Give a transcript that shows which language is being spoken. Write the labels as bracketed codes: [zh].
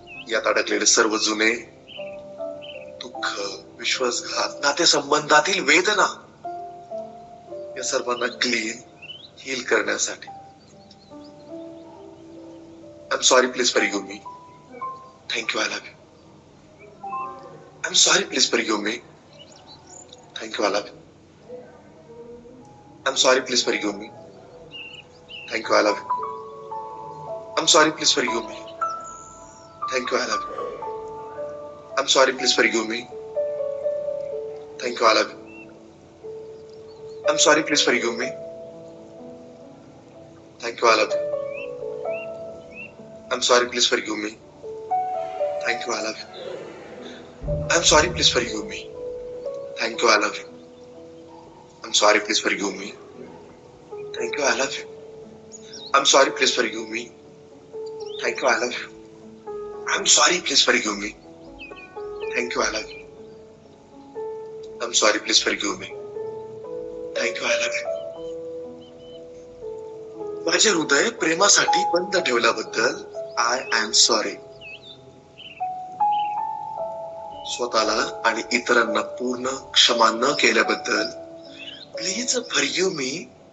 [mr] यात अडकलेले सर्व जुने दुःख, विश्वासघात, नातेसंबंधातील वेदना, या सर्वांना क्लीन हील करण्यासाठी [en] I'm sorry, please forgive me. Thank you, I love you. I'm sorry, please forgive me. Thank you, I love you. I'm sorry, please forgive me. Thank you, I love you. I'm sorry, please forgive me. Thank you, I love you. I'm sorry, please forgive me. Thank you, I love you. I'm sorry, please forgive me. Thank you, I love you. I'm sorry, please forgive me. Thank you, I love you. I'm sorry, please forgive me. Thank you, I love you. I'm sorry, please forgive me. Thank you, I love you. I'm sorry, please forgive me. Thank you, I love you. I'm sorry, please forgive me. Thank you, I love you. I'm sorry, please forgive me. Thank you, I love you. [mr] माझे हृदय प्रेमासाठी बंद ठेवल्याबद्दल [en] I am sorry. [mr] स्वतःला आणि इतरांना पूर्ण क्षमा न केल्याबद्दल [en] Please forgive me.